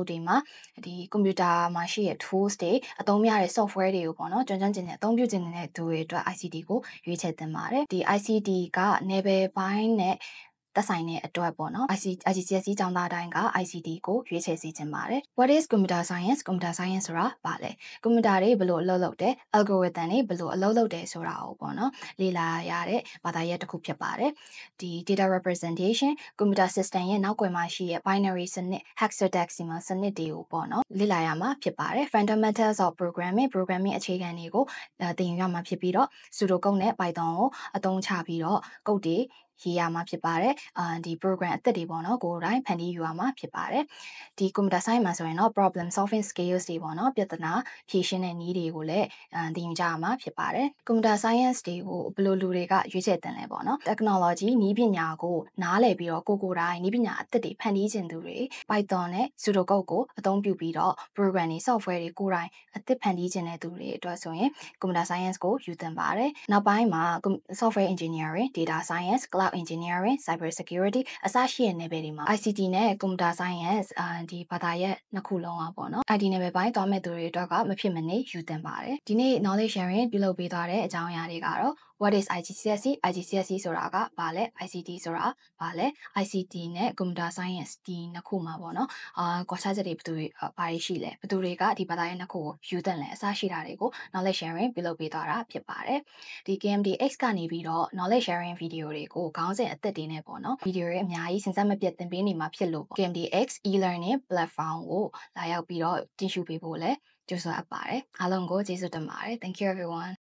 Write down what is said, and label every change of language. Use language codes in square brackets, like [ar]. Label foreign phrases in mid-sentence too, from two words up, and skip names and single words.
[my] တွေမှာဒီကွန်ပျူတာမှာရှိတဲ့ tools တွေအသုံးများတဲ့ software တွေကိုပေါ့နော်ကျွမ်းကျင်တဲ့အသုံးပြုနေတဲ့သူတွေအတွက် ICT ကိုရွေးချယ်သင့်ပါတယ်ဒီ ICT က level ပိုင်းနဲ့သက်ဆိုင်တဲ့အတွက်ပေါ့နော် IGCSE ကျောင်းသားတိုင်းက ICT ကိုရွေးချယ်စီခြင်းပါတယ် [en] What is computer science computer science [my] ဆိုတာဘာလဲကွန်ပျူတာတွေဘယ်လိုအလုပ်လုပ်တယ် algorithm တွေဘယ်လိုအလုပ်လုပ်တယ်ဆိုတာကိုပေါ့နော်လေ့လာရတဲ့ဘာသာရပ်တစ်ခုဖြစ်ပါတယ်ဒီ [en] data representation computer [my] system ရဲ့နောက်ွယ်မှာရှိတဲ့ binary စနစ် hexadecimal စနစ်တွေကိုပေါ့နော်လေ့လာရမှာဖြစ်ပါတယ် [en] fundamentals of programming [my] အခြေခံတွေကိုသင်ယူရမှာဖြစ်ပြီးတော့ pseudocode နဲ့ python ကိုအသုံးချပြီးတော့ code တွေရေးရမှာဖြစ်ပါတယ်ဒီ program အသစ်တွေပေါ့နော်ကိုယ်တိုင်ဖန်တီးယူရမှာဖြစ်ပါတယ်ဒီ [en] computer science [my] မှာဆိုရင်တော့ [en] problem solving skills [my] တွေ ပေါ့နော်ပြဿနာဖြေရှင်းတဲ့နည်းတွေကိုလည်းသင်ယူကြရမှာဖြစ်ပါတယ် [en] computer science [my] တွေကိုဘယ်လိုလူတွေကရွေးချယ်တင်လဲပေါ့နော် technology နည်းပညာကိုနားလည်ပြီးတော့ကိုယ်တိုင်နည်းပညာအသစ်တွေဖန်တီးခြင်းသူတွေ python နဲ့ pseudocode ကိုအသုံးပြုပြီး တော့ program တွေ software တွေကိုယ်တိုင်အသစ်ဖန်တီးခြင်းတဲ့သူတွေအတွက်ဆိုရင် [en] computer science [my] ကိုယူသင်ပါတယ်နောက်ပိုင်းမှာ [en] software engineering data science cloud engineering cyber security [my] အစရှိတဲ့ level တွေမှာ ICT နဲ့ computer science ဒီဘာသာရပ်နှစ်ခုလုံးอ่ะပေါ့နော် [en] IT level [my] ပိုင်းသွားမဲ့သူတွေအတွက်ကမဖြစ်မနေယူသင်ပါတယ်ဒီနေ့ [en] knowledge sharing [my] ပြုလုပ်ပေးသွား တဲ့အကြောင်းအရာတွေကတော့ [en] What is IGCSE IGCSE [my] ဆိုတာကဘာလဲ ICT ဆိုတာဘာလဲ ICT နဲ့ [en] computer science [my] ဒီ နှစ်ခုမှာပေါ့နော်ကွာခြားချက်တွေဘယ်သူတွေဘာတွေရှိလဲဘယ်သူတွေကဒီဘာသာရပ်နှစ်ခုကိုယူသင်လဲအစရှိတာတွေကို [en] knowledge sharing [my] ပြုလုပ်ပေးသွားတာဖြစ်ပါတယ်ဒီ KMDX ကနေပြီးတော့ [en] knowledge sharing video [my] တွေကိုခေါင်းစဉ်အသစ်တွေနဲ့ပေါ့နော် video တွေအများကြီးစဉ်ဆက်မပြတ်သင်ပေးနေမှာဖြစ်လို့ [en] KMDX e-learning platform [my] ကိုလာရောက်ပြီးတော့တင်ယူပေးဖို့လဲကြိုးစားအပ်ပါတယ်အားလုံးကိုကျေးဇူးတင်ပါတယ် [en] Thank you everyone